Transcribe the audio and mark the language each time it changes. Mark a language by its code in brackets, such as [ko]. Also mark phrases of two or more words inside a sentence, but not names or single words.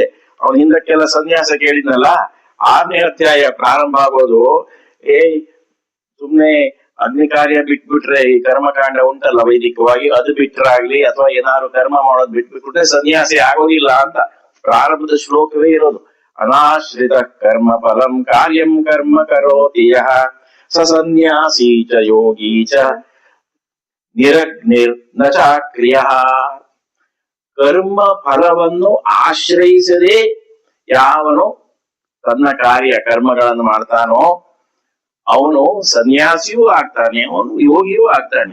[kn] ಅವನ ಹಿಂದಕ್ಕೆಲ್ಲ ಸನ್ಯಾಸ ಕೇಳಿದ್ನಲ್ಲ, 6ನೇ ಅಧ್ಯಾಯ ಪ್ರಾರಂಭ ಆಗೋದು, ಸುಮ್ನೆ ಅಗ್ನಿ ಕಾರ್ಯ ಬಿಟ್ಬಿಟ್ರೆ, ಈ ಕರ್ಮಕಾಂಡ ಉಂಟಲ್ಲ ವೈದಿಕವಾಗಿ, ಅದು ಬಿಟ್ರಾಗ್ಲಿ ಅಥವಾ ಏನಾದ್ರು ಕರ್ಮ ಮಾಡೋದು ಬಿಟ್ಬಿಟ್ರೆ ಸನ್ಯಾಸಿ ಆಗೋದಿಲ್ಲ ಅಂತ ಪ್ರಾರಂಭದ ಶ್ಲೋಕವೇ ಇರೋದು. [sa] ಅನಾಶ್ರಿತ ಕರ್ಮ ಫಲಂ ಕಾರ್ಯಂ ಕರ್ಮ ಕರೋತಿ ಯಃ ಸ ಸನ್ಯಾಸಿ ಚ ಯೋಗಿ ಚ ನಿರಗ್ನಿರ್ ನ ಚಾಕ್ರಿಯಃ. [kn] ಕರ್ಮ ಫಲವನ್ನು ಆಶ್ರಯಿಸದೆ ಯಾವನು ತನ್ನ ಕರ್ಮಗಳನ್ನು ಮಾಡ್ತಾನೋ ಅವನು ಸನ್ಯಾಸಿಯೂ ಆಗ್ತಾನೆ, ಅವನು ಯೋಗಿಯೂ ಆಗ್ತಾನೆ.